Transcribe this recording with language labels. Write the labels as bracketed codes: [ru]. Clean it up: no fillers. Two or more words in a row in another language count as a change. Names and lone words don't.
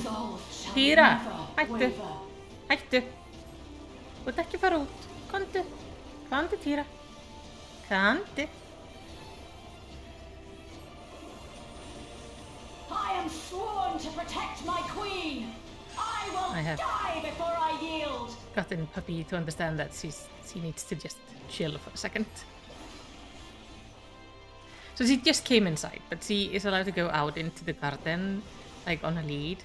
[is] Týra, hættu. Hættu. Þú ert ekki fara út. Komdu. Komdu, Týra. Komdu. [en] I am sworn to protect my queen. I will die before I yield. Gotten Puppy to understand that she needs to just chill for a second. So she just came inside, but she is allowed to go out into the garden, like on a lead.